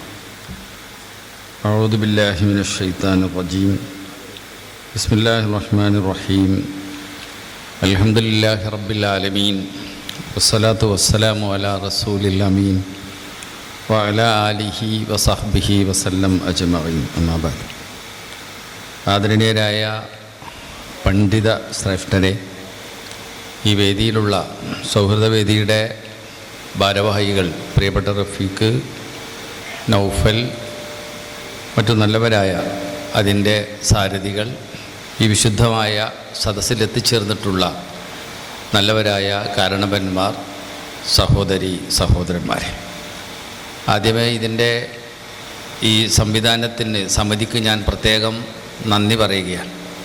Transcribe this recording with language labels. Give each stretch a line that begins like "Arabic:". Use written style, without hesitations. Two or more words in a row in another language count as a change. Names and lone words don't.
Arabic: أعوذ بالله من الشيطان الرجيم. بسم الله الرحمن الرحيم. الحمد لله رب العالمين والصلاة والسلام على رسول الأمين وعلى آله وصحبه وسلم أجمعين. أما بعد.
Malayalam: ആദരണീയരായ പണ്ഡിത ശ്രേഷ്ഠരെ, ഈ വേദിയിലുള്ള സൗഹൃദവേദിയുടെ ഭാരവാഹികൾ, പ്രിയപ്പെട്ട റഫീഖ്, നൗഫൽ, മറ്റു നല്ലവരായ അതിൻ്റെ സാരഥികൾ, ഈ വിശുദ്ധമായ സദസ്സിലെത്തിച്ചേർന്നിട്ടുള്ള നല്ലവരായ കാരണവന്മാർ, സഹോദരി സഹോദരന്മാരെ, ആദ്യമേ ഇതിൻ്റെ ഈ സമിതിക്ക് ഞാൻ പ്രത്യേകം നന്ദി പറയുകയാണ്.